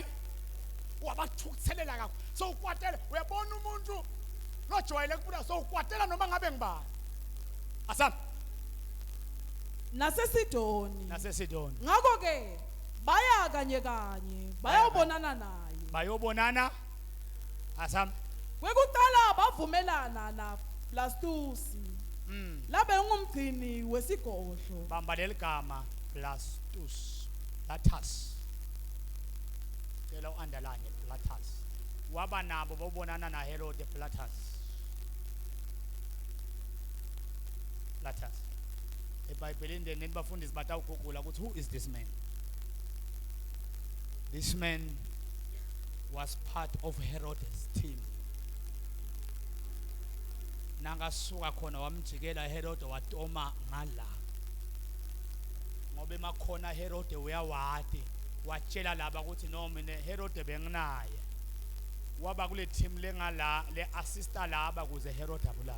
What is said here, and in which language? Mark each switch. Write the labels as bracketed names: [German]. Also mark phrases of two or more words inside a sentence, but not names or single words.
[Swati] Wabathukuthelela kakhulu. So ukwatela uyabona umuntu lojwayele kubuda so ukwatela noma ngabe ngibani. Asam NaseSidoni. naseSidoni. Ngakho ke baya kanye bayobonana naye. Bayobonana. Asam Kwekuqala bavumelana na Blastusi. Labe ngumgcini wesigodlo. Bamba leligama Blastus. Latas. Cela underline Blatus. Waba nabo bobonana na Herod Blatus. Blatus. eBhayibhelini then bafundisi batawugugula ukuthi [English] who is this man? This man was part of Herod's team. [Swati] Nangasuka khona wamjikela Herod watoma ngala. Ngoba emakhona Herod uyawadi watshela laba ukuthi no mina Herod benginaye. Waba kule team lengala le assista laba kuze Herod abulawe.